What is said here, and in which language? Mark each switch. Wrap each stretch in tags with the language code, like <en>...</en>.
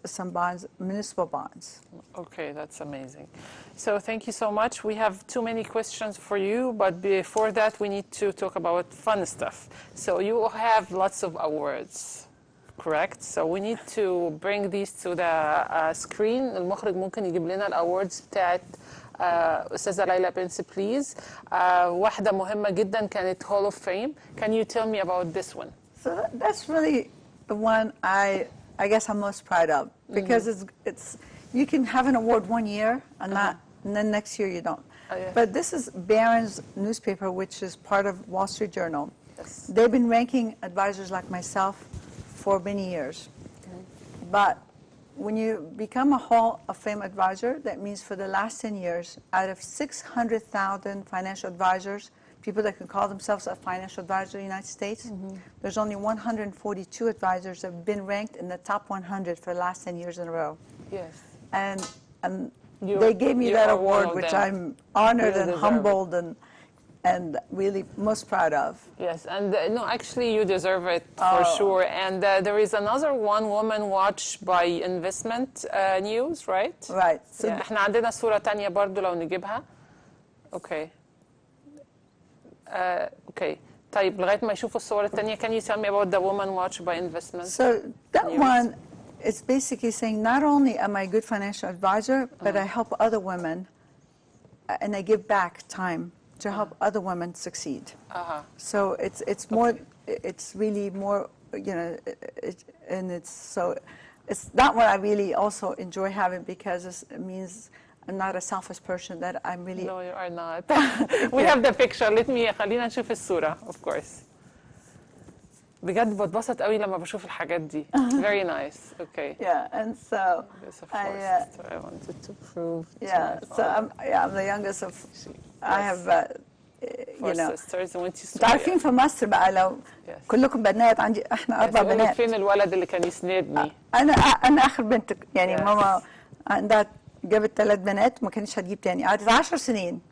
<en>Some bonds, municipal bonds. Okay, that's amazing. So thank you so much. We have too many questions for you, but before that, we need to talk about fun stuff. So you have lots of awards, correct? So we need to bring these to the screen.</en> <ar>المخرج ممكن يجيب لنا الأوردز بتاعت أستاذة ليلى بنس, please. واحدة مهمة جدا كانت Hall of Fame.</ar> <en>Can you tell me about this one? So that's really the one I guess I'm most proud of, because it's you can have an award one year and then next year you don't. Yeah. But this is Barron's newspaper, which is part of Wall Street Journal. Yes. They've been ranking advisors like myself for many years. But when you become a Hall of Fame advisor, that means for the last 10 years, out of 600,000 financial advisors, people that can call themselves a financial advisor in the United States, there's only 142 advisors that have been ranked in the top 100 for the last 10 years in a row. Yes. And they gave me that award, which I'm honored and humbled and really most proud of. Yes, and no, actually you deserve it for sure. And there is another one, Woman Watch by Investment News, right? Right. So</en> <ar>احنا عندنا صورة تانية برضو لو نجيبها.</ar> <en>Okay. Okay.</en> <ar>طيب لغاية ما يشوفوا الصور التانية,</ar> <en>can you tell me about the Woman Watch by Investment? So that one is basically saying not only am I a good financial advisor, but I help other women and I give back time to help other women succeed. So it's more, it's really more, and it's that one I really also enjoy having, because it means I'm not a selfish person, that I'm really... No, you are not. We have the picture.</en> <ar>خلينا نشوف الصورة,</ar> <en>of course.</en> <ar>بجد بتبسط قوي لما بشوف الحاجات دي.</ar> <en>Very nice.</en> <ar>Okay.</ar> <en>Yeah, and so I wanted to prove. Yeah, so I'm the youngest of. I have four sisters. وانتي</en> <ar>تعرفين في مصر بقى لو كلكم بنات, عندي احنا 4 بنات. فين الولد اللي كان يسندني؟ أنا آخر بنت, يعني ماما عندها جابت 3 بنات وما كانتش هتجيب تاني, قعدت 10 سنين.</ar>